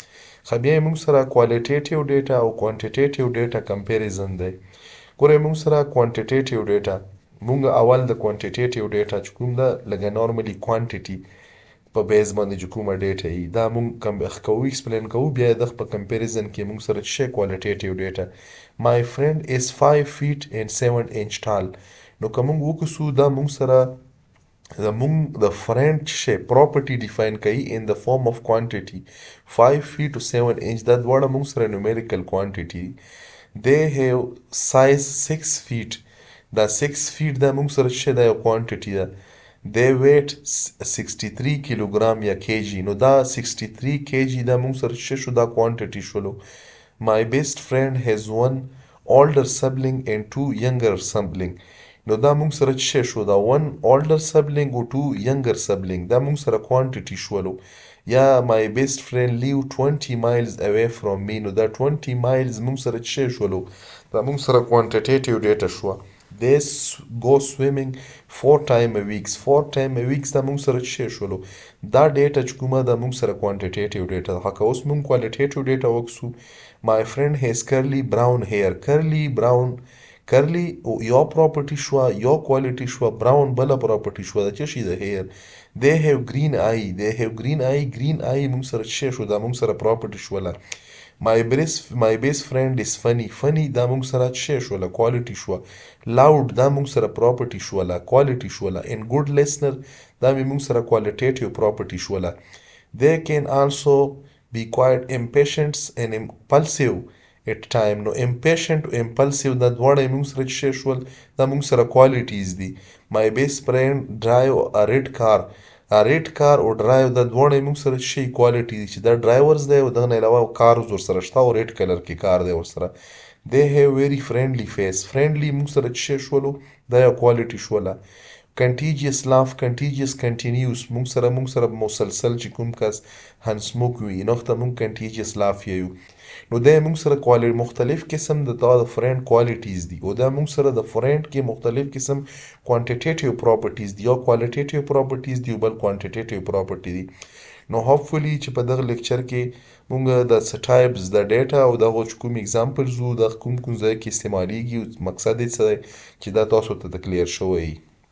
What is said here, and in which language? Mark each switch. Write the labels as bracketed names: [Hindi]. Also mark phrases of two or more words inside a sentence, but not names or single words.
[Pashto] خو بیا موږ سره [English] qualitative data [Pashto] او [English] quantitative data comparison [Pashto] دی. ګوره موږ سره [English] quantitative data, [Pashto] موږ اول د [English] quantitative data [Pashto] چې کوم ده لکه [English] normally quantity [Pashto] په بیس باندې چې کومه ډیټا وي دا موږ کوو ایکسپلین کوو، بیا د په کمپیریزن کې موږ سره چې [English] qualitative data. My friend is 5 feet and 7 inch tall. [Pashto] نو که موږ وکړو دا موږ سره زموږ د فرند چې [English] property define [Pashto] کوي [English] in the form of quantity 5 feet to 7 inch. [Pashto] دا دواړه موږ سره [English] numerical quantity. They have size 6 feet. [Pashto] دا 6 feet دا موږ سره چې دا یو quantity ده. [English] They weight 63 کیلوګرام یا kg. [Pashto] نو دا 63 kg دا موږ سره چې شو دا quantity شولو. [English] My best friend has one older sibling and 2 younger sibling. [Pashto] نو دا موږ سره چې شو دا 1 [English] older sibling [Pashto] او 2 [English] younger sibling [Pashto] دا موږ سره quantity شولو. [English] یا my best friend live 20 miles away from me. [Pashto] نو دا 20 miles موږ سره چې شولو دا موږ سره [English] quantitative data [Pashto] شو. [English] They go swimming 4 times a week. [Pashto] 4 [English] times a week [Pashto] دا موږ سره چې شولو دا ډیټا چې کومه دا موږ سره [English] quantitative data [Pashto] ده. که اوس موږ [English] qualitative data [Pashto] وکړو، [English] my friend has curly brown hair. curly brown curly [Pashto] یو پراپرټي شوه، یو کوالټي شوه، براون بله پراپرټي شوه د څه شي د هیر. [English] they have green eye. they have green eye. green eye [Pashto] موږ سره چې شو دا موږ سره پراپرټي شوله. [English] my best friend is funny. funny [Pashto] دا موږ سره چې شوله کوالټي شوه. loud دا موږ سره پراپرټي شوله کوالټي شوله. [English] and good listener [Pashto] دا موږ سره [English] qualitative property [Pashto] شوله. [English] they can also be quite impatient and impulsive at time. [Pashto] نو impatient او impulsive دا دواړه موږ سره چې شول دا موږ سره qualities دي. [English] my best friend drive a red car. a red car [Pashto] او drive دا دواړه موږ سره شي quality دي چې دا ډرایورز دی او دغه نه علاوه کارز ورسره شته او [English] red color [Pashto] کې کار دی ورسره. [English] they have very friendly face. [Pashto] friendly موږ سره چې شولو دا یو quality شوله. [English] contagious laugh. contagious continuous [Pashto] موږ سره مسلسل چې کوم کس هنسموک وي نو ته موږ [English] contagious laugh [Pashto] یو. نو دا موږ سره مختلف قسم د [English] friend qualities [Pashto] دي او دا موږ سره د فرند کې مختلف قسم [English] quantitative properties [Pashto] دي. یو [English] qualitative properties [Pashto] دي او بل [English] quantitative property [Pashto] دي. نو هوپفلی چې په دغه لیکچر کې موږ د ټایپس د ډیټا او دغه کوم اگزامپلز وو د کوم ځای کې استعمالیږي او مقصد یې څه دی چې دا تاسو ته کلیر شوی.